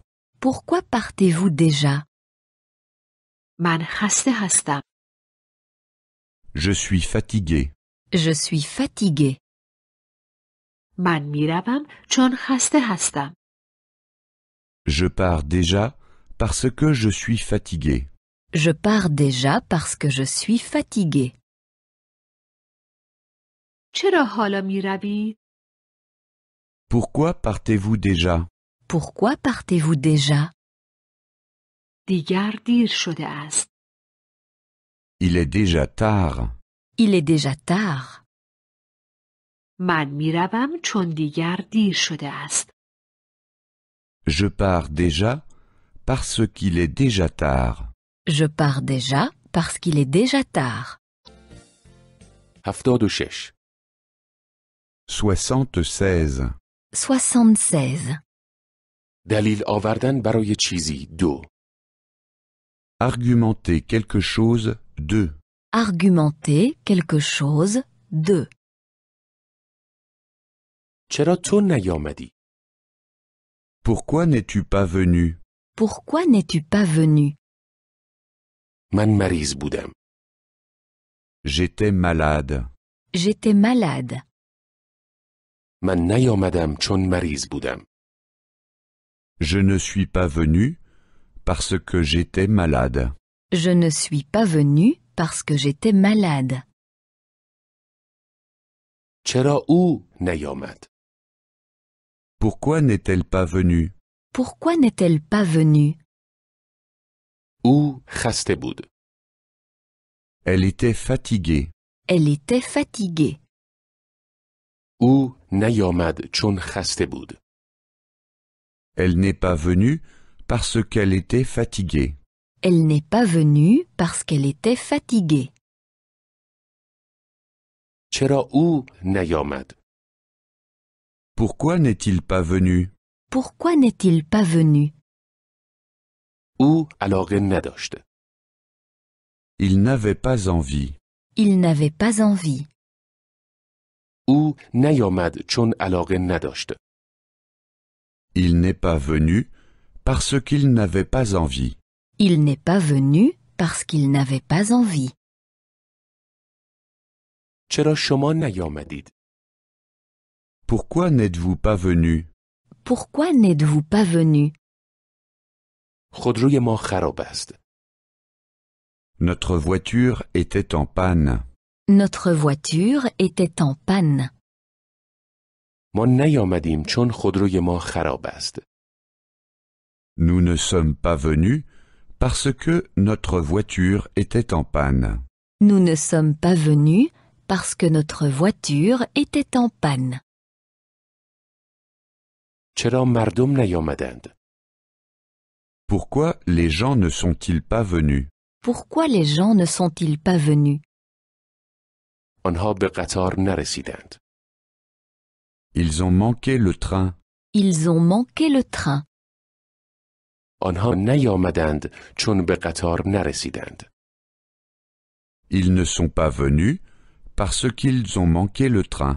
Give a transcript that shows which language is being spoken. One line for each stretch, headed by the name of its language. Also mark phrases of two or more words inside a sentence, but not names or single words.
French: Pourquoi partez-vous déjà?
Persian: من خسته هستم.
French: Je suis fatigué. Je suis fatigué.
Persian: من می روم چون خسته هستم.
French: Je pars déjà parce que je suis fatigué. Je pars déjà parce que je suis fatigué.
Persian: چرا حالا می روید؟
French: Pourquoi partez-vous déjà? Pourquoi partez-vous déjà?
Persian: دیگر دیر شده است.
French: Il est déjà tard. Il est déjà tard.
Persian: من می روم چون دیگر دیر شده است.
French: Je pars déjà parce qu'il est déjà tard. Je pars déjà parce qu'il est déjà tard. 76. 76. 76.
Persian: دلیل آوردن برای چیزی 2.
French: Argumenter quelque chose 2. Argumenter quelque chose 2.
Persian: چرا تو نیامدی؟
French: Pourquoi n'es-tu pas venu? Pourquoi n'es-tu pas venu?
Persian: من مریض بودم.
French: J'étais malade. J'étais malade.
Persian: من نیامدم چون مریض بودم.
French: Je ne suis pas venu parce que j'étais malade. Je ne suis pas venu parce que j'étais malade.
Persian: چرا او نیامد؟
French: Pourquoi n'est-elle pas venue? Pourquoi n'est-elle pas venue?
Persian: او خسته بود.
French: Elle était fatiguée. Elle était fatiguée.
Persian: او نیامد چون خسته بود.
French: Elle n'est pas venue parce qu'elle était fatiguée. Elle n'est pas venue parce qu'elle était fatiguée.
Persian: چرا او نیامد؟
French: Pourquoi n'est-il pas venu? Pourquoi n'est-il pas venu?
Persian: او علاقه نداشت.
French: Il n'avait pas envie. Il n'avait pas envie.
Persian: او نیامد چون علاقه نداشت.
French: Il n'est pas venu parce qu'il n'avait pas envie. Il n'est pas venu parce qu'il n'avait pas envie.
Persian: چرا شما نیامدید؟
French: Pourquoi n'êtes-vous pas venu? Pourquoi n'êtes-vous pas venu?
Persian: خودروی ما خراب است.
French: Notre voiture était en panne. Notre voiture était en panne.
Persian: ما نیامدیم چون خودروی ما خراب است.
French: Nous ne sommes pas venus parce que notre voiture était en panne. Nous ne sommes pas venus parce que notre voiture était en panne.
Persian: چرا مردم نیامدند؟
French: Pourquoi les gens ne sont-ils pas venus? Pourquoi les gens ne sont-ils pas venus?
Persian: آنها به قطار نرسیدند.
French: Ils ont manqué le train. Ils ont manqué le train.
Persian: آنها نیامدند چون به قطار نرسیدند.
French: Ils ne sont pas venus parce qu'ils ont manqué le train.